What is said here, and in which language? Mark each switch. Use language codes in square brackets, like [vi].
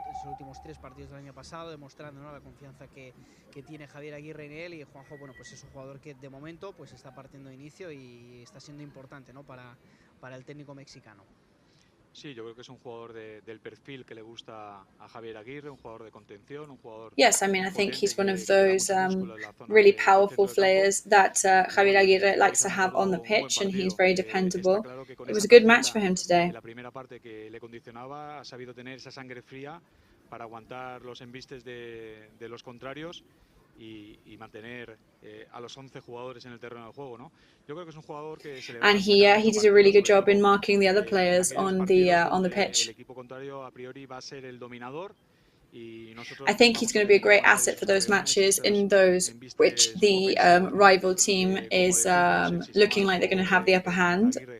[es] Sus últimos 3 partidos del año pasado, demostrando, ¿no?, la confianza que tiene Javier Aguirre en él. Y Juanjo, bueno, pues es un jugador que de momento pues está partiendo de inicio y está siendo importante, ¿no?, para el técnico mexicano. Sí, yo creo que es un jugador del perfil que le gusta a Javier Aguirre, un jugador de contención, un jugador. [en] Yes, I mean, I think he's one of those really powerful players that Javier Aguirre likes to have on the pitch, and he's very dependable. It was a good match for him today. [es] La primera parte que le condicionaba, ha sabido tener esa sangre fría para aguantar los embistes de los contrarios y mantener a los 11 jugadores en el terreno de juego, ¿no? Yo creo que es un jugador que se le [en] And he did a really good job in marking the other players on the pitch. [es] El equipo contrario a priori va a ser el dominador. [en] I think he's going to be a great asset for those matches in those which the rival team is looking like they're going to have the upper hand.